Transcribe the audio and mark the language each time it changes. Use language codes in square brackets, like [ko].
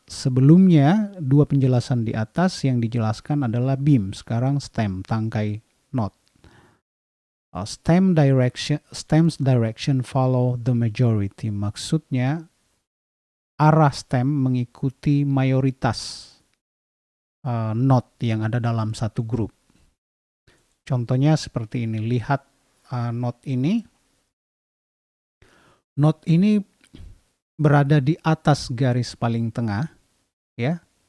[id] Sebelumnya dua penjelasan di atas yang dijelaskan adalah beam, sekarang stem, tangkai node. [en] Stem's direction follow the majority. [id] Maksudnya arah stem mengikuti mayoritas node yang ada dalam satu grup. Contohnya seperti ini. Lihat node ini. Node ini berada di atas garis paling tengah, ya.